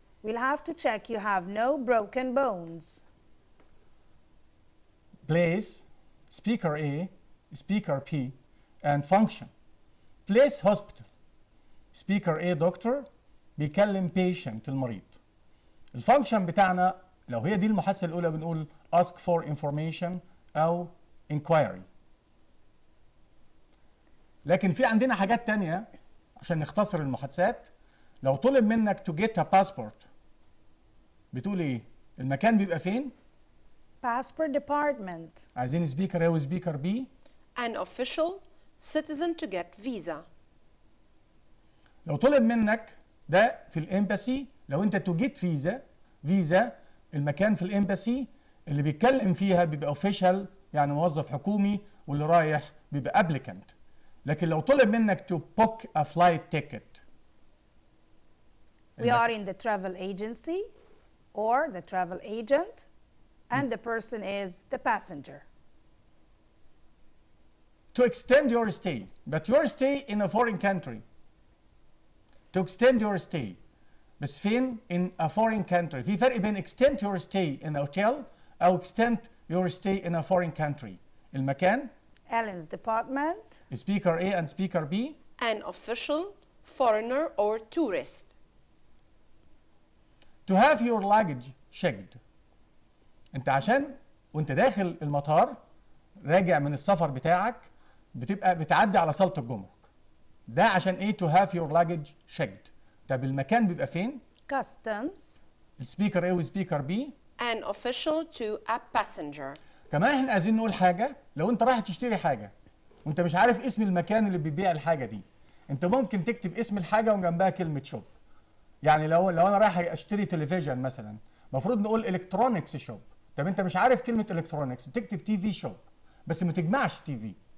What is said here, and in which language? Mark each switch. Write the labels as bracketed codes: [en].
[en] We'll have to check you have no broken bones. Place, speaker A, speaker P, and function. Place hospital. [ar] speaker A دكتور بيكلم patient المريض. الفانكشن بتاعنا لو هي دي المحادثة الأولى بنقول [en] ask for information [ar] أو inquiry. لكن في عندنا حاجات تانية عشان نختصر المحادثات. لو طلب منك [en] to get a passport [ar] بتقول ايه؟ المكان بيبقى فين؟ [en] Passport department. [ar] عايزين سبيكر A وسبيكر B. [en] An official citizen to get visa. [ar] لو طلب منك ده في الامباسي، لو انت [en] to get [ar] فيزا المكان في الامباسي اللي بيتكلم فيها بيبقى اوفيشال يعني موظف حكومي، واللي رايح بيبقى ابليكانت. لكن لو طلب منك [en] to book a flight ticket. We are in the travel agency or the travel agent, and the person is the passenger. To extend your stay, but your stay in a foreign country. To extend your stay. [ar] بس فين؟ [en] in a foreign country. [ar] في فرق بين [en] extend your stay in a hotel أو extend your stay in a foreign country. [ar] المكان [en] Ellen's department. speaker A and speaker B. An official, foreigner or tourist. To have your luggage checked. [ar] انت عشان وانت داخل المطار راجع من السفر بتاعك بتبقى بتعدي على صالة الجمرك. ده عشان ايه؟ [en] to have your luggage checked. [ar] طب المكان بيبقى فين؟ [en] customs [ar] السبيكر A والسبيكر B [en] an official to a passenger. [ar] كمان احنا عايزين نقول حاجه. لو انت رايح تشتري حاجه وانت مش عارف اسم المكان اللي بيبيع الحاجه دي، انت ممكن تكتب اسم الحاجه وجنبها كلمه شوب. يعني لو انا رايح اشتري تلفزيون مثلا، المفروض نقول الكترونكس شوب. طب انت مش عارف كلمه الكترونكس، بتكتب تي في شوب بس ما تجمعش تي في.